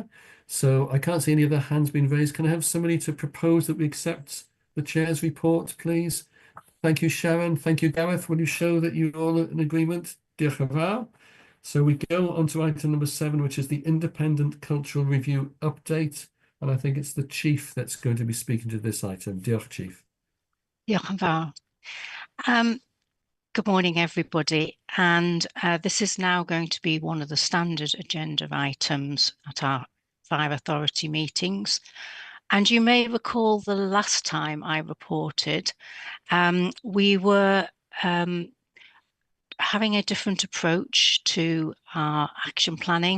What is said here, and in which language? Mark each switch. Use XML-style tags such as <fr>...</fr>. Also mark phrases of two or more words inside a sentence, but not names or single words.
<en>So I can't see any other hands being raised. Can I have somebody to propose that we accept the chair's report, please? Thank you, Sharon. Thank you, Gareth. Will you show that you're all in agreement?</en> <cy>Dechrau.</cy> <en>So we go on to item number 7, which is the Independent Cultural Review update. And I think it's the Chief that's going to be speaking to this item.</en> <cy>Diolch, Chief. Diolch yn fawr.</cy> <en>Good morning, everybody. And this is now going to be one of the standard agenda items at our Fire Authority meetings. And you may recall the last time I reported, we were having a different approach to our action planning.</en>